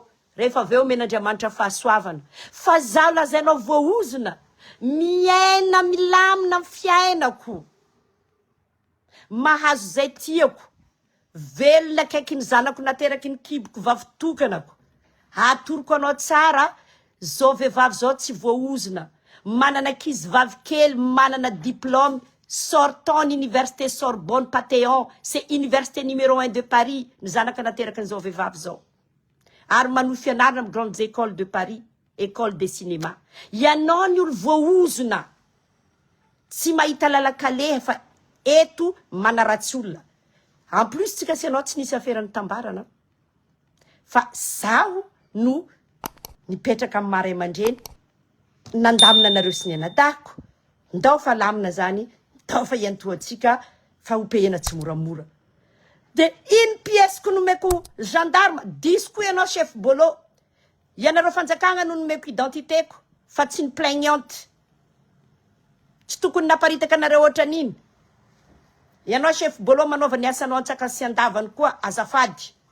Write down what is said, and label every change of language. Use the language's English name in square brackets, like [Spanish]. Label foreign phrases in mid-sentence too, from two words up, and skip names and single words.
[Malagasy] Rehefa aveo men'Andriamanitra fahasoavana. Fa zaho lazainao voaozina, miaina milamina amin'ny fiainako. Mahazo zay tiako. Velona akaiky ny zanako nateraky ny kiboko vavitokanako. Atoroko anao tsara, zao vehivavy zao tsy voaozina. Manana ankizy vavy kely, manana diplôme, [French] sortant l'université Sorbonne Panthéon, c'est université numéro 1 de Paris. [Malagasy] Ny zanaka nateraky n'izao vehivavy zao. Ary manohy fianarana amin'ny [French] grandes écoles de Paris, école de cinéma. [Malagasy] Ianao ny olo voaozina. Tsy mahita lalakaleha fa eto manaratsy olona. [French] En plus [Malagasy] tsika sy anao tsy nisy afera ny tambarana. Fa zaho no nipetraka amin'ny Maray aman-dreny, nandamina anareo sy ny anadahako. Ndao fa lamina zany, ndao fa iantoantsika fa hopehana tsy moramora. De [French] une pièce [Malagasy] ko nomeko gendarme, 10 ko ianao chef bolo. Ianareo fanjakana no nomeko identité ko, fa tsy ny plaignante. Tsy tokony naparitaka anareo ohatran'iny. Ianao chef bolo manaova ny asanao antsaka sy andavany koa azafady.